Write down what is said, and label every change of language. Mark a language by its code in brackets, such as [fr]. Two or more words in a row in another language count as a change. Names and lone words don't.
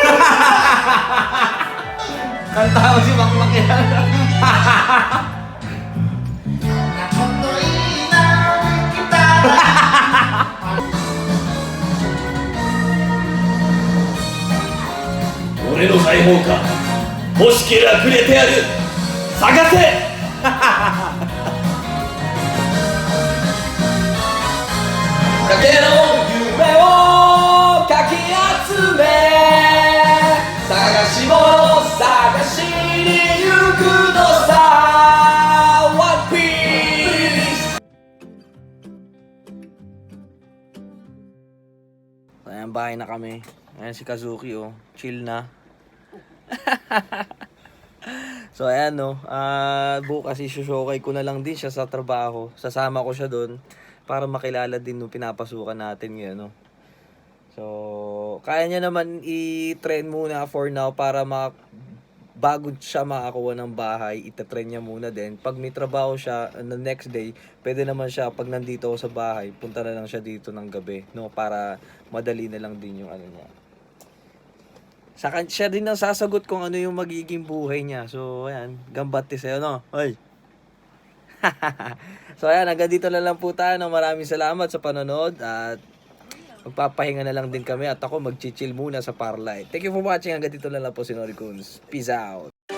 [tl] Kanta mo si Makmak yan. [ja] 俺の財宝か. 欲しけりゃくれてやる。探せ! かけの夢をかき集め探し物探しに行くのさ One Piece. [tl] Ayan, bahay na kami. Ayan si Kazuki, oh. Chill na. So, ayan, no. Bukas isushokay ko na lang din siya sa trabaho. Sasama ko siya doon para makilala din nung pinapasukan natin ngayon, no. So, kaya niya naman i-train muna [en] for now [tl] para bago siya makakuha ng bahay, itatrain niya muna din. Pag may trabaho siya, [en] the next day, [tl] pwede naman siya, pag nandito ako sa bahay, punta na lang siya dito ng gabi, no? Para madali na lang din yung ano niya. Siya din ang sasagot kung ano yung magiging buhay niya. So, ayan, gambate sa'yo, no? Hoy! So, ayan, hanggang dito na lang po tayo. No? Maraming salamat sa panonood at magpapahinga na lang din kami at ako mag-chill muna sa Parlight. [en] Thank you for watching. [tl] Hanggang dito na lang po si Nori Coons. [en] Peace out!